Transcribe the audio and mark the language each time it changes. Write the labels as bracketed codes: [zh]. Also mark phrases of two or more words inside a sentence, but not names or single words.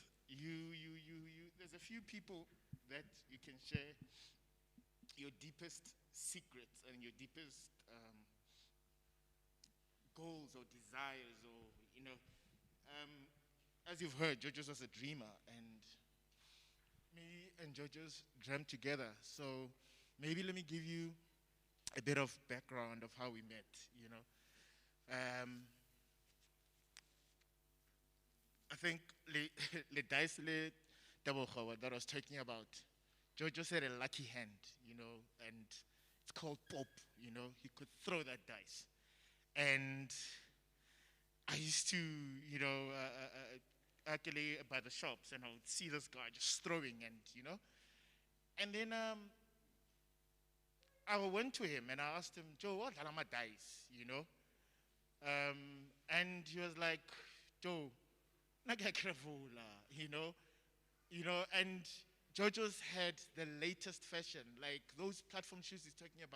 [en] There's a few people that you can share your deepest secrets and your deepest goals or desires, or as you've heard, Jojo's was a dreamer, and me and Jojo's dreamt together. So maybe let me give you a bit of background of how we met. I think le dice le Tebogo that I was talking about Jojo said a lucky hand, and it's called pop, he could throw that dice. And I used to, actually by the shops, and I would see this guy just throwing, and then I went to him and I asked him, Joe, what are my dice, and he was like, Joe, and Jojo's had the latest fashion, like those platform shoes he's talking about.